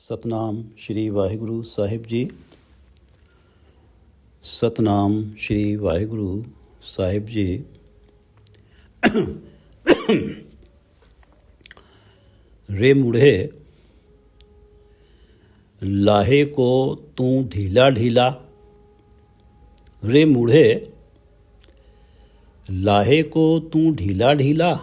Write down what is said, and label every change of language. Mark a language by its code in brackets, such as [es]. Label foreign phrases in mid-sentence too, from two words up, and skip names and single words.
[pa] ਸਤਨਾਮ ਸ਼੍ਰੀ ਵਾਹਿਗੁਰੂ ਸਾਹਿਬ ਜੀ। ਸਤਨਾਮ ਸ਼੍ਰੀ ਵਾਹਿਗੁਰੂ ਸਾਹਿਬ ਜੀ। [hi] रे मूढ़े लाहे को तू ढीला ढीला। रे मूढ़े लाहे को तू ढीला ढीला।